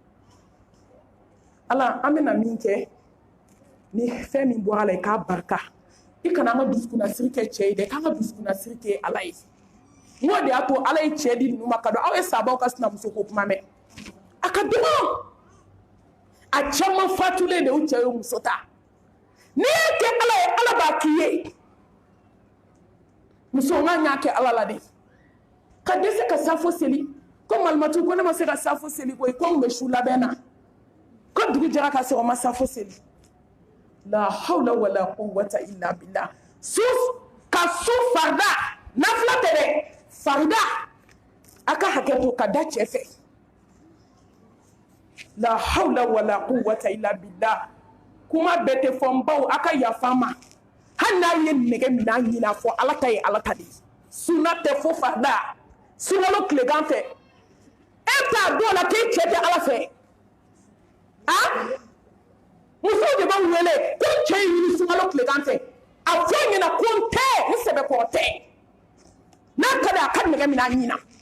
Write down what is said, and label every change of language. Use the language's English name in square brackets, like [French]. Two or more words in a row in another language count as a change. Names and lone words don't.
[Bambara] Ala an bɛna min kɛ ni fɛn min bɔra la i k'a barika i kana an ka dusukunnasiri kɛ cɛ ye dɛ k'an ka dusukunnasiri kɛ Ala ye n'o de y'a to Ala ye cɛ di ninnu ma ka don aw ye sabaw ka sinamuso ko kuma mɛn a ka dɔgɔ a caman fatulen de u cɛ ye muso ta n'i y'a kɛ Ala ye Ala b'a k'i ye muso n k'an y'a kɛ Ala la de ka dɛsɛ ka safo seli ko malimatu ko ne ma se ka safo seli koyi ko n bɛ su labɛn na ko dugu jɛra ka sɔrɔ n ma safo seli [Arabic] لا حول ولا قوة إلا بالله [Bambara] ka su farida nafila tɛ dɛ farida a ka hakɛ to ka da cɛ fɛ [Arabic] لا حول ولا قوة إلا بالله [Bambara] kuma bɛɛ tɛ fɔ n baw a ka yafa n ma hali n'a ye nɛgɛ minɛ a ɲin'a fɔ Ala ta ye Ala ta de ye sunna tɛ fo farida sunkalo tilegan fɛ e t'a dɔn la k'e cɛ tɛ Ala fɛ musow de b'anw wele ko cɛ ye ɲini sunkalo tilegan fɛ a fɔ e ɲɛna ko n tɛ n sɛbɛkɔrɔ tɛ n'a ka di a ka nɛgɛ minɛ a ɲina